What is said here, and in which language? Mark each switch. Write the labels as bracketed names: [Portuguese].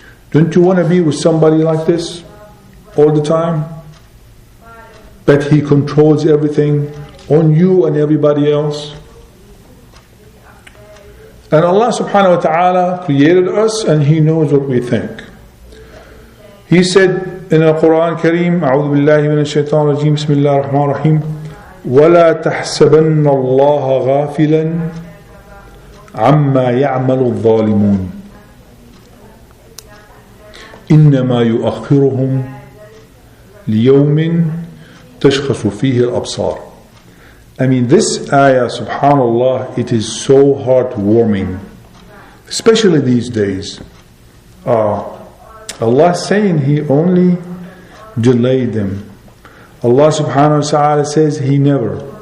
[English] Don't you want to be with somebody like this all the time? That He controls everything on you and everybody else. And Allah subhanahu wa ta'ala created us and He knows what we think. He said in the Quran Kareem, [Arabic] أعوذ بالله من الشيطان الرجيم بسم الله الرحمن الرحيم ولا تحسبن الله غافلا عما يعمل الظالمون إنما يؤخرهم ليوم تشخص فيه الأبصار. [English] I mean, this ayah, subhanallah, it is so heartwarming, especially these days. Allah is saying He only delayed them. Allah subhanahu wa ta'ala says He never.